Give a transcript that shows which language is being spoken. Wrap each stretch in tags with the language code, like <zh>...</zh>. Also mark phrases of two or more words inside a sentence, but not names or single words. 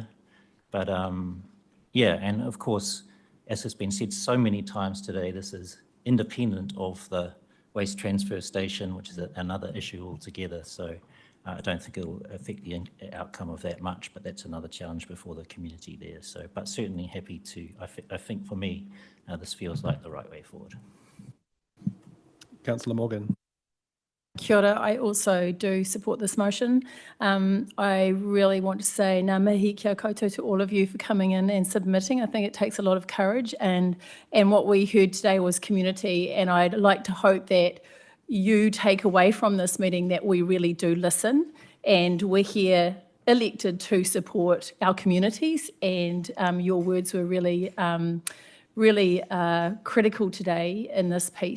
<en>But yeah, and of course, as has been said so many times today, this is independent of the waste transfer station, which is another issue altogether. So I don't think it'll affect the outcome of that much, but that's another challenge before the community there. So, but certainly happy to, I think for me, this feels like the right way forward. Councillor Morgan.</en> <mi>Kia ora.</mi> <en>I also do support this motion. I really want to say</en> <mi>ngā mihi kia koutou</mi> <en>to all of you for coming in and submitting. I think it takes a lot of courage, and what we heard today was community, and I'd like to hope that you take away from this meeting that we really do listen, and we're here elected to support our communities, and your words were really critical today in this piece.</en>